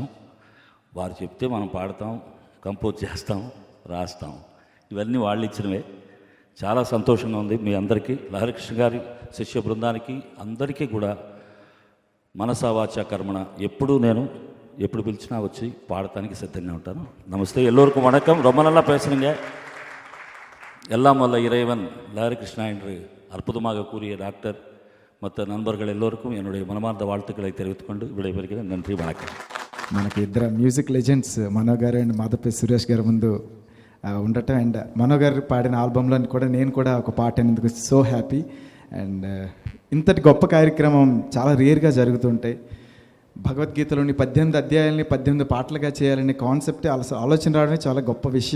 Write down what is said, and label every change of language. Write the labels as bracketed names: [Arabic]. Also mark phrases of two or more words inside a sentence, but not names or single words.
[Telugu] వారు చెప్తే మనం పాడతాం, కంపోజ్ చేస్తాం, రాస్తాం. ఇవన్నీ వాళ్ళు ఇచ్చినవే. చాలా సంతోషంగా ఉంది. మీ అందరికీ, లహరికృష్ణ గారి శిష్య బృందానికి అందరికీ కూడా [Sanskrit] మనసా వాచా కర్మణ [Telugu] ఎప్పుడు పిలిచినా వచ్చి పాడటానికి సిద్ధంగా ఉంటాను. [Tamil] நமஸ்தே, எல்லோருக்கும் வணக்கம். ரொம்ப நல்லா பேசுகிறீங்க. எல்லாம் வல்ல இறைவன் லஹரிகிருஷ்ணா என்று அற்புதமாக கூறிய டாக்டர் மற்ற நண்பர்கள் எல்லோருக்கும் என்னுடைய மனமார்ந்த வாழ்த்துக்களை தெரிவித்துக்கொண்டு விடைபெறுகிறேன். நன்றி, வணக்கம். [Telugu] మనకి ఇద్దరు [English] music legends [Telugu] మనో గారు అండ్ మాధవపెద్ది సురేష్ గారు ముందు ఉండటం, అండ్ మనో గారు పాడిన ఆల్బంలో కూడా నేను కూడా ఒక పాట అయినందుకు [English] so happy. [Telugu] అండ్ ఇంతటి గొప్ప కార్యక్రమం చాలా రేర్గా జరుగుతుంటాయి. భగవద్గీతలోని 18 అధ్యాయాలని 18 పాటలుగా చేయాలనే కాన్సెప్ట్ ఆలోచన రావడమే చాలా గొప్ప విషయం.